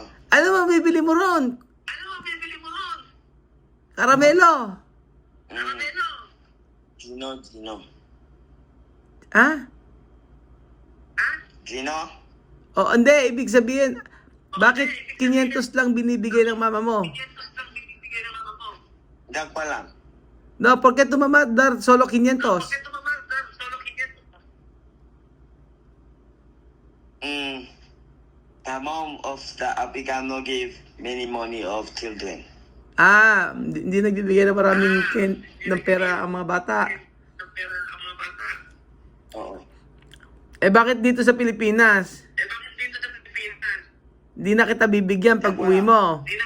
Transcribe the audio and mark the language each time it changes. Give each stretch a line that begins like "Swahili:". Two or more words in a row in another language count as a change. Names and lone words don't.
Filipino: Ano mabibili mo ron? Karamelo. Gino. Gino? Hindi. Ibig sabihin, bakit 500 lang binibigay ng mama mo? Dag pa lang.
Spanish: No, porque tu mamá dar solo 500?
English: The mom of the Africano gave many money of children.
Filipino: Hindi nagbibigay ng maraming ng pera ang mga bata. Oo. Bakit dito sa Pilipinas? Hindi na kita bibigyan pag uwi mo.